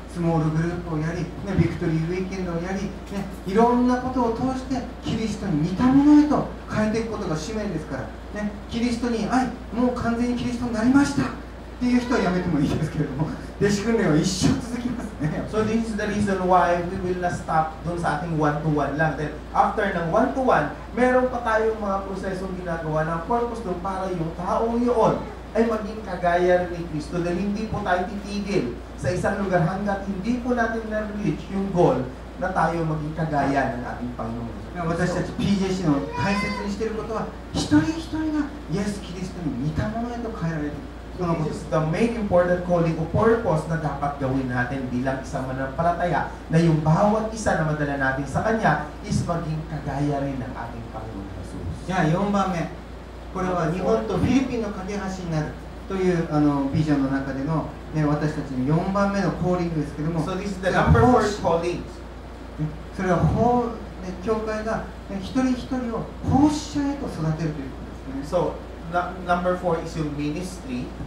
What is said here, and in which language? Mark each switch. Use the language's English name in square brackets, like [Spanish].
[Japanese] スモールグループをやり、ね、ビクトリーウィーケンドをやり、ね、いろんなことを通してキリストに似たものへと変えていくことが使命ですから、ね、キリストに愛、もう完全にキリストになりましたっていう人はやめてもいいですけれども、弟子訓練は一生続きますね。 [English] So this is the reason why we will not stop [Filipino] doon sa ating [English] one-to-one lang. [Filipino] Then after ng one-to-one, meron pa tayong mga prosesong ginagawa ng purpose doon para yung taong yun ay maging kagaya rin ni Kristo. Dahil hindi po tayo titigil sa isang lugar hanggat hindi po natin na-reach yung goal na tayo maging kagaya ng ating Panginoon. [Japanese] 私たち PJC の大切にしていることは一人一人がイエス・キリストに似たものへと変えられる。 [English] So this is the main important calling [Filipino] o purpose na dapat gawin natin bilang isang mananampalataya na yung bawat isa na madala natin sa Kanya is maging kagaya rin ng ating Panginoon Jesus. [Japanese] じゃあ4番目、これは日本とフィリピンの架け橋になるというビジョンの中での、ね、私たちの4番目のコーリングですけども、 [English] So this is the number 4 calling. [Japanese] それは教会が、ね、一人一人を奉仕者へと育てるということですね。 [English] So number 4 is yung ministry.